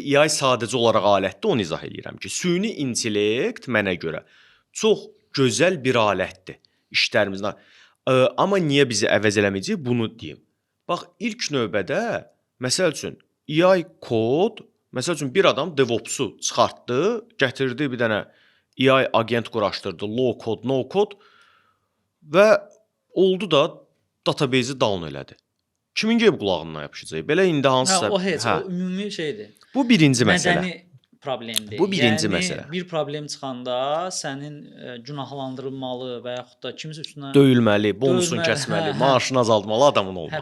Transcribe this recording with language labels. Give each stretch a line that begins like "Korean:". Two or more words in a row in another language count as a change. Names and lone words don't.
Azerbaijani: AI sadəcə olaraq alətdir, onu izah eləyirəm ki, süni intellekt mənə görə çox gözəl bir alətdir işlərimizdə. Amma niyə bizi əvəz eləməyəcək? Bunu deyim. Bax, ilk növbədə məsəl üçün AI kod, məsəl üçün bir adam DevOps-u çıxartdı, gətirdi bir dənə
English: AI agent
Azerbaijani: quraşdırdı,
English: low code, no code
Azerbaijani: və oldu da database-i down elədi. Kimin gəlib qulağından yapışacaq? Belə indi hansısa... O heç, o ümumi şeydir. Bu birinci məsələ. Mədəni problemdir. Bu birinci məsələ. Bir problem çıxanda sənin günahlandırılmalı və yaxud da kimsə üstünə... Döyülməli, bonusunu kəsməli, maaşını azaltmalı adamın olmalıdır.